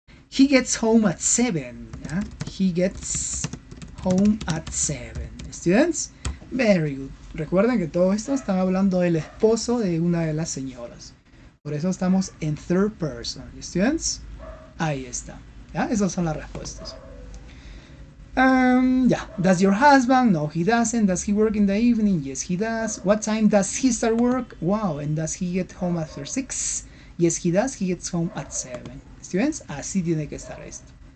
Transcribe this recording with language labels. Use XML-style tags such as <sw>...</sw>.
<en>He gets home at 7. ¿Ya? He gets home at 7. Students, very good.</en> <es>Recuerden que todo esto está hablando del esposo de una de las señoras. Por eso estamos en third person. Students, ahí está. ¿Ya? Esas son las respuestas.</es> <en>Yeah. Does your husband? No, he doesn't. Does he work in the evening? Yes, he does. What time does he start work? Wow. And does he get home after 6? Yes, he does. He gets home at 7.</en> <es>Students, así tiene que estar esto.</es>